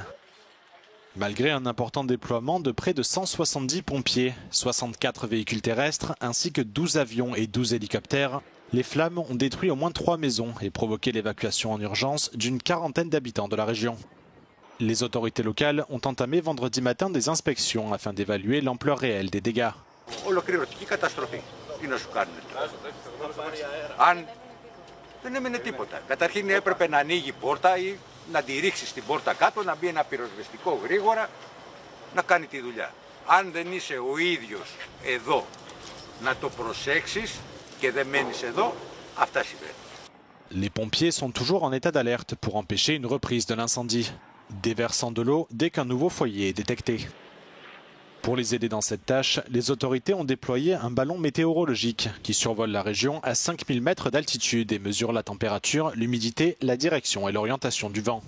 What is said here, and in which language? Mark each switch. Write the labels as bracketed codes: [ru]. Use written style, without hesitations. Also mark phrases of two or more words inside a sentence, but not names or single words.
[fr] Malgré un important déploiement de près de 170 pompiers, 64 véhicules terrestres ainsi que 12 avions et 12 hélicoptères, les flammes ont détruit au moins 3 maisons et provoqué l'évacuation en urgence d'une quarantaine d'habitants de la région. Les autorités locales ont entamé vendredi matin des inspections afin d'évaluer l'ampleur réelle des dégâts. [el] Τι να σου κάνουν. Αν δεν έμενε τίποτα. Καταρχήν έπρεπε να ανοίγει πόρτα ή να τη ρίξεις την πόρτα κάτω, να μπει ένα πυροσβεστικό γρήγορα, να κάνει τη δουλειά. Αν δεν είσαι ο ίδιος εδώ να το προσέξεις και δεν μένεις εδώ, αυτά συμβαίνουν. [fr] Les pompiers sont toujours en état d'alerte pour empêcher une reprise de l'incendie, déversant de l'eau dès qu'un nouveau foyer est détecté. Pour les aider dans cette tâche, les autorités ont déployé un ballon météorologique qui survole la région à 5000 mètres d'altitude et mesure la température, l'humidité, la direction et l'orientation du vent.